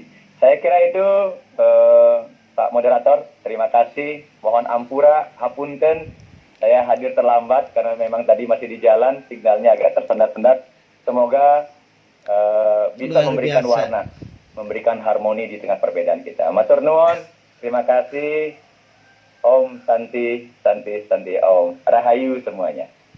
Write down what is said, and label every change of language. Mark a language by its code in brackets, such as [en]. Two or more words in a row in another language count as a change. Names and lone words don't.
[id] Saya kira itu, Pak Moderator, terima kasih. Mohon ampura, hapunten, saya hadir terlambat karena memang tadi masih di jalan, signalnya agak tersendat-sendat. Semoga bisa memberikan warna, memberikan harmoni di tengah perbedaan kita. [jv] Matur nuwun, [id] terima kasih. [sa] ॐ शान्तिः शान्तिः शान्तिः ॐ. [id] Rahayu semuanya.